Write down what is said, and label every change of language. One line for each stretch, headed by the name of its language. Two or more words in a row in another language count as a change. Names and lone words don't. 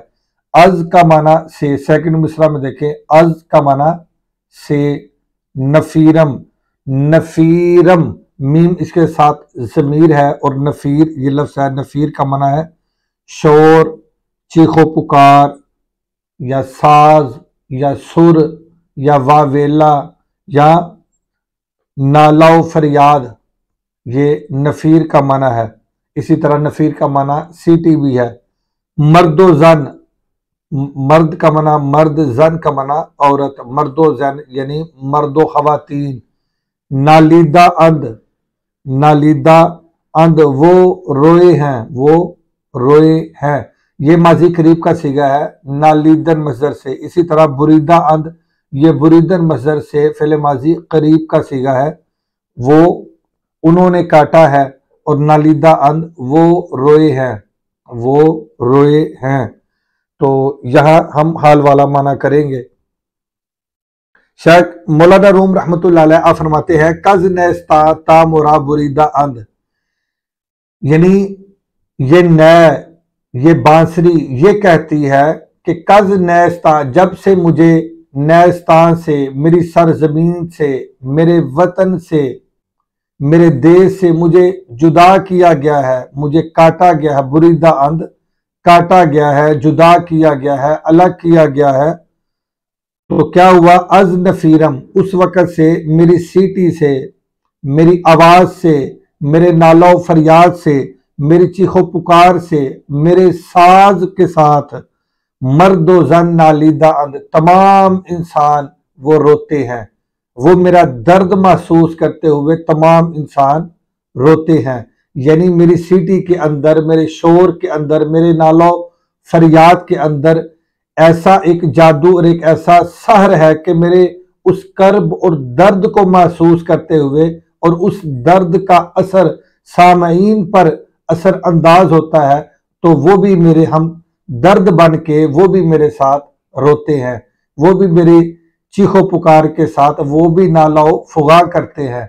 Urdu: از کا معنی سے، سیکنڈ مصرع میں دیکھیں، از کا معنی سے، نفیرم، نفیرم میم اس کے ساتھ ضمیر ہے اور نفیر یہ لفظ ہے، نفیر کا معنی ہے شور، چیخو پکار، یا ساز، یا سر، یا واویلا، یا نالہ و فریاد، یہ نفیر کا معنی ہے۔ اسی طرح نفیر کا معنی سیٹی بھی ہے،
Persian: مرد و زن،
Urdu: مرد کا معنی مرد، زن کا معنی عورت،
Persian: مرد و زن
Urdu: یعنی مرد و خواتین۔
Persian: نالیدہ اند، نالیدہ اند
Urdu: وہ روئے ہیں، وہ روئے ہیں، یہ ماضی قریب کا صیغہ ہے نالیدن مصدر سے۔ اسی طرح
Persian: بریدہ اند،
Urdu: یہ بریدن مصدر سے فعل ماضی قریب کا صیغہ ہے، وہ انہوں نے کاٹا ہے، اور
Persian: نالیدہ اند
Urdu: وہ روئے ہیں، وہ روئے ہیں۔ تو یہاں ہم حال والا معنی کریں گے۔ شیخ مولانا روم رحمۃ اللہ علیہ آپ فرماتے ہیں
Persian: کز نیستا تا مرا بریدہ اند،
Urdu: یعنی یہ نے، یہ بانسری یہ کہتی ہے کہ
Persian: کز نیستا،
Urdu: جب سے مجھے نیستان سے، میری سرزمین سے، میرے وطن سے، میرے دیش سے مجھے جدا کیا گیا ہے، مجھے کاٹا گیا ہے،
Persian: بریدہ اند
Urdu: کاٹا گیا ہے، جدا کیا گیا ہے، الگ کیا گیا ہے، تو کیا ہوا؟
Persian: از نفیرم،
Urdu: اس وقت سے میری سیٹی سے، میری آواز سے، میرے نالہ و فریاد سے، میری چیخ و پکار سے، میرے ساز کے ساتھ،
Persian: مرد و زن نالیدہ اند،
Urdu: تمام انسان وہ روتے ہیں، وہ میرا درد محسوس کرتے ہوئے تمام انسان روتے ہیں۔ یعنی میری سیٹی کے اندر، میرے شور کے اندر، میرے نالہ و فریاد کے اندر ایسا ایک جادو اور ایک ایسا سحر ہے کہ میرے اس کرب اور درد کو محسوس کرتے ہوئے، اور اس درد کا اثر سامعین پر اثر انداز ہوتا ہے، تو وہ بھی میرے ہم درد بن کے وہ بھی میرے ساتھ روتے ہیں، وہ بھی میری چیخ و پکار کے ساتھ وہ بھی نالہ و فغاں کرتے ہیں۔